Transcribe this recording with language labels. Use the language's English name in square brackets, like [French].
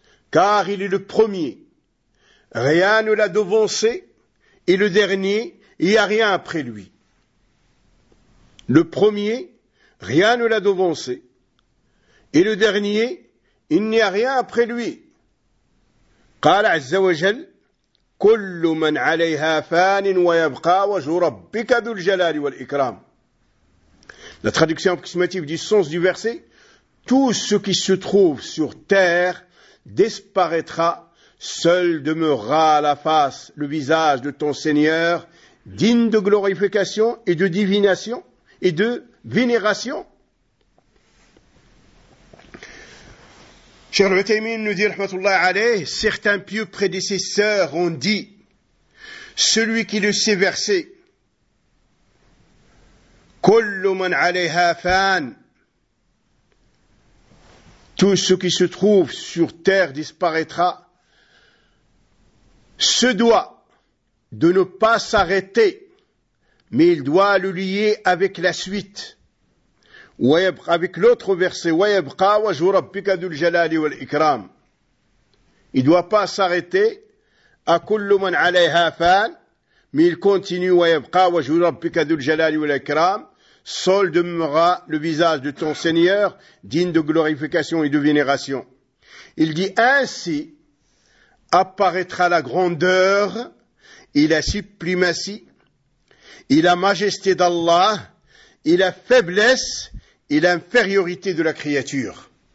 [French] Car il est le premier. Rien ne l'a devancé et le dernier, il n'y a rien après lui. Le premier, rien ne l'a devancé. Et le dernier, il n'y a rien après lui. [Arabic] قال عز وجل كل من عليها فان ويبقى وجه ربك ذو الجلال والإكرام. [French] La traduction approximative du sens du verset, tout ce qui se trouve sur terre disparaîtra, seul demeurera à la face le visage de ton Seigneur, digne de glorification et de divination et de vénération. Cheikh Al-Uthaymeen nous dit, rahmatullah alayh, certains pieux prédécesseurs ont dit, celui qui le sait verser, [Arabic] كل من عليها فان, [French] tout ce qui se trouve sur terre disparaîtra, se doit de ne pas s'arrêter, mais il doit le lier avec la suite. Avec l'autre verset, [Arabic] وَيَبْقَى وَجْهُ رَبِّكَ ذُو الْجَلَالِ وَالْإِكْرَامِ. [French] Il ne doit pas s'arrêter à [Arabic] كُلُّ مَنْ عَلَيْهَا فَانِ, [French] mais il continue, [Arabic] وَيَبْقَى وَجْهُ رَبِّكَ ذُو الْجَلَالِ وَالْإِكْرَامِ. [French] Seul demeurera le visage de ton Seigneur, digne de glorification et de vénération. Il dit ainsi, apparaîtra la grandeur et la suprématie et la majesté d'Allah et la faiblesse et l'infériorité de la créature.